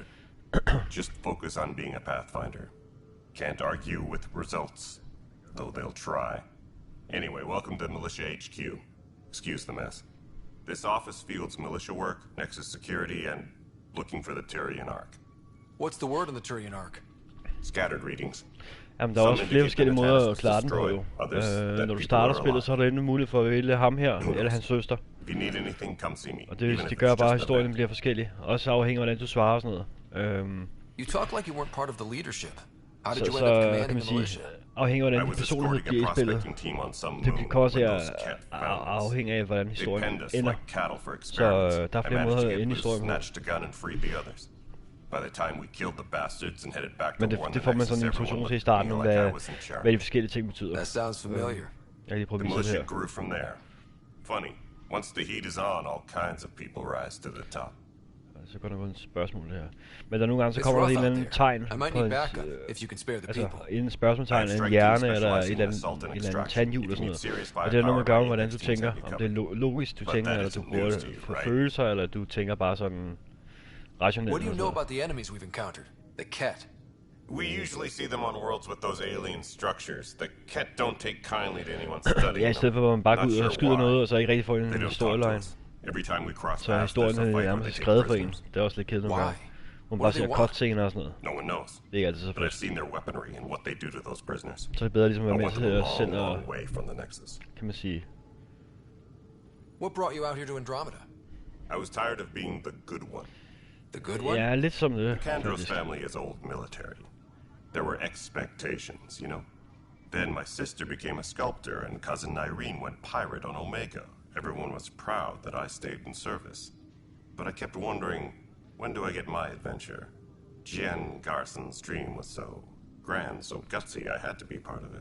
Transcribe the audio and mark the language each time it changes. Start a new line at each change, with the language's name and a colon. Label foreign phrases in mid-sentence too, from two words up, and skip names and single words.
English: Just focus on being a Pathfinder. Can't argue with results, though they'll try. Anyway, welcome to Militia HQ. Excuse the mess. This office fields militia work, Nexus security, and looking for the Turian Ark. What's the word on the Turian Ark? Scattered readings.
Danish: Jamen, der er også flere forskellige måder at klare den på, jo. Når du starter spillet, så er der endnu mulighed for at vælge ham her, eller hans søster. Og det gør bare, at historien bliver forskellig. Også afhængig af, hvordan du svarer og sådan noget.
English: You talk like you weren't part of the leadership. How did you end up commanding the militia?
Danish: Afhængig af, hvordan din personlighed bliver i spillet. Det kan også være afhængig af, hvordan historien ender. Så der er flere måder at ende historien på.
English: By the time we killed the bastards and headed back to
Danish: Men det får man sådan en introduktion til i starten om, hvad de forskellige ting betyder.
English: That sounds familiar.
Danish: Jeg lige prøve at the vise det militia her.
English: grew from there. Funny, Once the heat is on, all kinds of people rise to the top.
Danish: Så går der kun et spørgsmål her. Men der nogle gange så kommer der en eller anden tegn på en spørgsmålstegn, en hjerne eller et eller andet tandhjul og sådan noget. Og det er noget man gør, hvordan du tænker. Om det er logisk du tænker, eller du bruger det for følelser, eller du tænker bare sådan rationelt.
English: What do you know about the enemies we've encountered? The Ket. We usually see them on worlds with those alien structures. The Ket don't take kindly to anyone studying.
Danish: Ja, i stedet for at man bare går ud og skyder noget, og så ikke rigtig får en storyline. Så historien er nærmest skrevet for en. Det er også lidt kedeligt nogle gange. Hun bare ser cutscener og sådan noget.
English: No one knows.
Danish: Det er ikke altid så fedt.
English: I've seen their weaponry and what they do to those prisoners.
Danish: Så er det bedre ligesom at være med til at selv og, kan man sige.
English: What brought you out here to Andromeda? I was tired of being the good one. The good one?
Danish: Ja, lidt som det.
English: The Kandros family is old military. There were expectations, you know. Then my sister became a sculptor and cousin Irene went pirate on Omega. Everyone was proud that I stayed in service. But I kept wondering, when do I get my adventure? Jen Garson's dream was so grand, so gutsy, I had to be part of it.